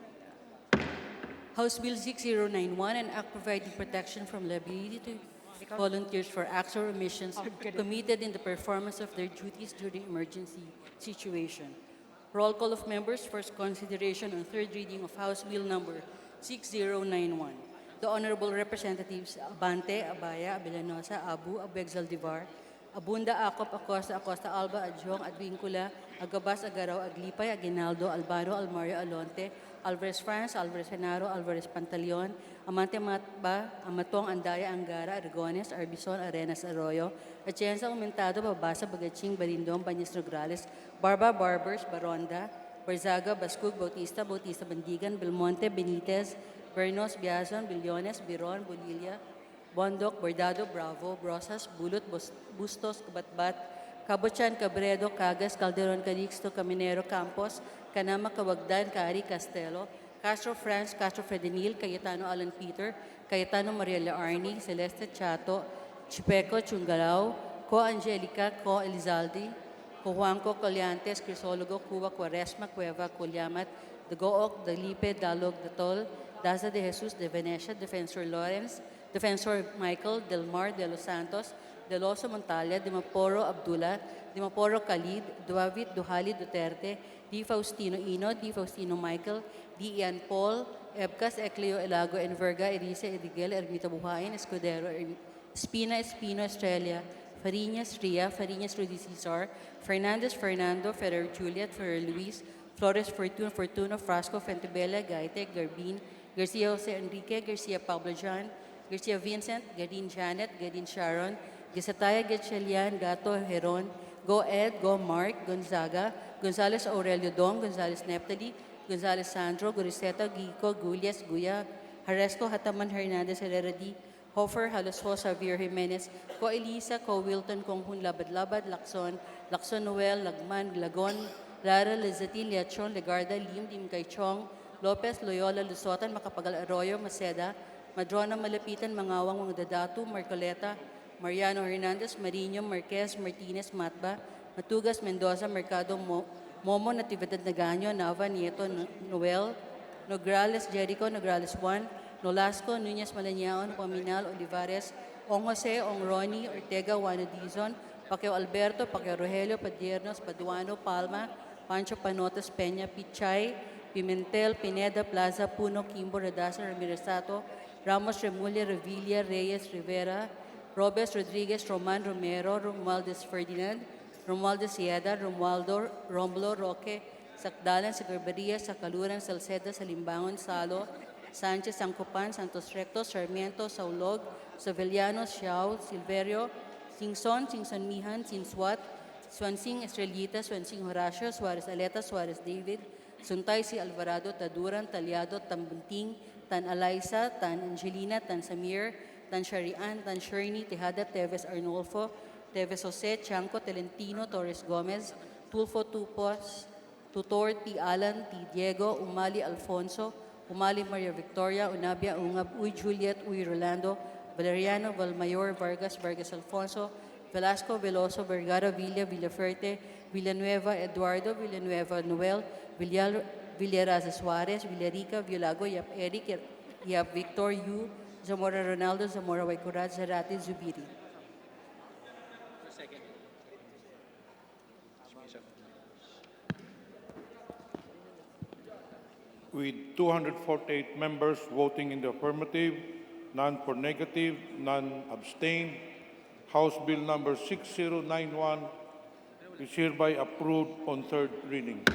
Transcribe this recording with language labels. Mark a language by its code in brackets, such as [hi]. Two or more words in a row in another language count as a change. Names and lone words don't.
[en] House Bill 6091, an act providing protection from liability to volunteers for acts or omissions committed in the performance of their duties during emergency situation. Roll call of members, first consideration on third reading of House Bill number 6091. The Honorable Representatives Abante, Abaya, Abellanosa, Abu, Abeg Zaldivar, Abunda, Acop, Acosta, Acosta Alba, Adjong, Advincula, Agabas, Agaraw, Aglipay, Aguinaldo, Albano, Almario, Alonte, Alvarez France, Alvarez Genaro, Alvarez Pantaleon, Amante Matba, Amatong, Andaya, Angara, Aragones, Arbison, Arenas, Arroyo, Atienza, Aumentado, Babasa, Bagaching, Balindong, Bañez Nograles, Barba, Barbers, Baronda, Barzaga, Bascug, Bautista, Bautista Bandigan, Belmonte, Benitez, Bernos, Biazon, Billones, Biron, Bolilla, Bondok, Bordado, Bravo, Brosas, Bulot, Bustos, Kabatbat, Cabochan, Cabredo, Cagas, Calderon, Calixto, Caminero, Campos, Canama, Cawagdan, Cari, Castelo, Castro France, Castro Fredenil, Cayetano Alan Peter, Cayetano Mariela Arni, Celeste Chato, Chipeco, Chungalao, Co Angelica, Co Elizalde, Co Juanco, Colliantes, Crisologo, Cuba, Quaresma, Cueva, Colyamat, Dagook, Dalipe, Dalog, Datol, Daza de Jesus, de Venecia, Defensor Lawrence, Defensor Michael, Del Mar, De Los Santos, Deloso Montalia, Dimaporo Abdullah, Dimaporo Khalid, Duavit Duhali Duterte, Di Faustino Ino, Di Faustino Michael, Di Ian Paul, Ebcas, Ecleo Elago, Enverga, Erice, Edigel, Ermita Buhain, Escudero, Espina, Espino, Estrella, Fariñas, Ria, Fariñas, Rudy Cesar, Fernandez, Fernando, Ferrer Juliet, Ferrer Luis, Flores, Fortuna, Fortuno, Frasco, Fentebella, Gaite, Garbin, Garcia Jose Enrique, Garcia Pablo John, Garcia Vincent, Gadin Janet, Gadin Sharon, Gisataya Gatchelian, Gato Heron, Go Ed, Go Mark, Gonzaga, Gonzales Aurelio Dong, Gonzales Neptali, Gonzales Sandro, Goriseta, Gico, Gulias, Guya, Haresco, Hataman Hernandez, Herrera, Hofer, Halasho, Xavier Jimenez, Ko Elisa, Ko Wilton, Konghun, Labad-Labad, Lacson Noel, Lagman, Lagon, Lara, Lizati, Liachon, Legarda, Lim Kaichong, Lopez, Loyola, Lusotan, Macapagal Arroyo, Maceda, Madrona, Malapitan, Mangawang, Dadatu, Marcoleta, Mariano Hernandez, Marino, Marquez, Martinez, Matba, Matugas, Mendoza, Mercado, Momo, Natividad Nagaño, Nava, Nieto, Noel, Nograles, Jericho, Nograles 1, Nolasco, Nunez Malañaon, Paminal, Olivares, Ong Jose, Ong Ronnie, Ortega, Juano Dizon, Pacquiao Alberto, Pacquiao Rogelio, Padiernos, Paduano, Palma, Pancho Panotes, Peña, Pichay, Pimentel, Pineda, Plaza, Puno, Kimbo, Redasa, Ramirez-Sato, Ramos, Remulla, Revilla, Reyes, Rivera, Robes, Rodriguez, Roman, Romero, Romualdez Ferdinand, Romualdez Sieda, Romualdo, Romulo, Roque, Sacdalan, Sagarbaria, Sacaluran, Salceda, Salimbangon, Salo, Sanchez, Sancopan, Santos Recto, Sarmiento, Saulog, Savellanos, Xiao, Silverio, Singson, Singson Mihan, Sinswat, Swansing Estrellita, Swansing Horacio, Suarez Aleta, Suarez David, Suntay si Alvarado, Taduran, Talyado, Tambunting, Tan Alaisa, Tan Angelina, Tan Samir, Tan Sharian, Tan Sherny, Tejada, Teves Arnolfo, Teves Jose, Chanco, Telentino, Torres Gomez, Tulfo Tupos, Tutor, T. Alan, T. Diego, Umali Alfonso, Umali Maria Victoria, Unabia Ungab, Uy Juliet, Uy Rolando, Valeriano, Valmayor, Vargas, Vargas Alfonso, Velasco, Veloso, Vergara, Villa, Villaferte, Villanueva, Eduardo, Villanueva, Noel, Villaraza Suarez, Villarica, Villago, Yap Eric, Yap Victor, Yu, Zamora Ronaldo, Zamora Waikurat, Zarate, Zubiri. With 248 members voting in the affirmative, none for negative, none abstain, House Bill number 6091 is hereby approved on third reading.